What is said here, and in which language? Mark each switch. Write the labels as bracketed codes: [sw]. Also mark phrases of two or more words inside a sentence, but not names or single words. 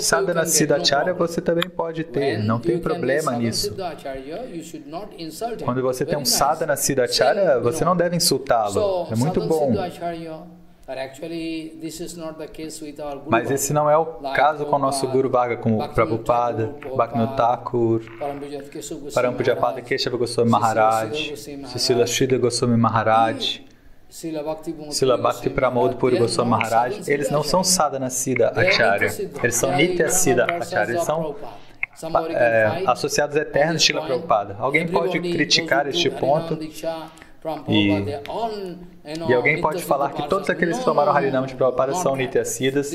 [sa] Sadhana Siddha Acharya [pt] você também pode ter, não tem problema nisso. Quando você tem um [sa] Sadhana Siddha Acharya, [pt] você não deve insultá-lo. É muito bom. Mas esse não é o caso com o nosso [sa] Guru Varga, [pt] como Prabhupada, Bhaktivinoda Thakur, Parampujapada Keshava Goswami Maharaj, Srila Sridhar Goswami Maharaj, Srila Bhakti Pramod Puri Goswami Maharaj. Eles não são [sa] Sadhana Siddha Acharya, [pt] eles são [sa] Nitya Siddha Acharya, [pt] eles são associados eternos de Srila Prabhupada. Alguém pode criticar este ponto e alguém pode falar que todos aqueles que tomaram Harinam de Prabhupada são [sa] Nitya Siddhas.